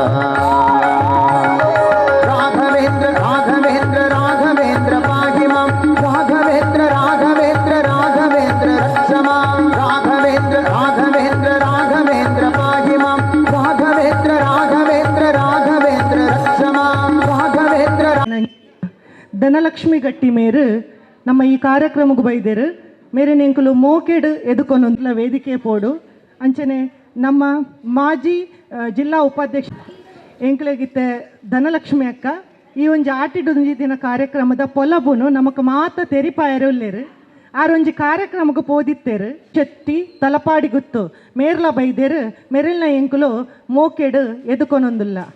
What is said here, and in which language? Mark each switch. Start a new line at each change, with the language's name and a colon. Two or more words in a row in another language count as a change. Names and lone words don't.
Sanskrit: ರಾಘವೇಂದ್ರ ರಾಘವೇಂದ್ರ ರಾಘವೇಂದ್ರ ಪಾಹಿ ಮಾಂ ರಾಘವೇಂದ್ರ ರಾಘವೇಂದ್ರ ರಾಘವೇಂದ್ರ ರಕ್ಷ ಮಾಂ ರಾಘವೇಂದ್ರ ರಾಘವೇಂದ್ರ ರಾಘವೇಂದ್ರ ಪಾಹಿ ಮಾಂ ರಾಘವೇಂದ್ರ ರಾಘವೇಂದ್ರ ರಾಘವೇಂದ್ರ ರಕ್ಷ ಮಾಂ ರಾಘವೇಂದ್ರ
Tulu: ಧನಲಕ್ಷ್ಮಿ ಗಟ್ಟಿ ಮೇರು ನಮ್ಮ ಈ ಕಾರ್ಯಕ್ರಮಕ್ಕೆ ಬೈದೇರು ಮೇರೆ ನೆಂಕಲು ಮೋಕೆಡು ಎದುಕೊಂದೊಂದುಲ ವೇದಿಕೆ ಪೋಡು ಅಂಚನೆ ನಮ್ಮ ಮಾಜಿ ಜಿಲ್ಲಾ ಉಪಾಧ್ಯಕ್ಷ ಎಂಕ್ಲೆಗಿತ್ತೆ ಧನಲಕ್ಷ್ಮಿ ಅಕ್ಕ ಈ ಒಂಜಿ ಆಟಿಡೊಂಜಿ ದಿನ ಕಾರ್ಯಕ್ರಮದ ಪೊಲಬುನು ನಮಕ್ ಮಾತ ತೆರಿಪಾಯರುಲ್ಲೇರು ಆರೊಂಜಿ ಕಾರ್ಯಕ್ರಮಕ್ಕೆ ಪೋದಿತ್ತೇರು ಚತ್ತಿ ತಲಪಾಡಿ ಗುತ್ತು ಮೇರ್ಲ ಬೈದೇರು ಮೆರೆಲ್ನ ಎಂಕುಲು ಮೋಕೆಡು ಎದುಕೊಂದೊಂದುಲ್ಲ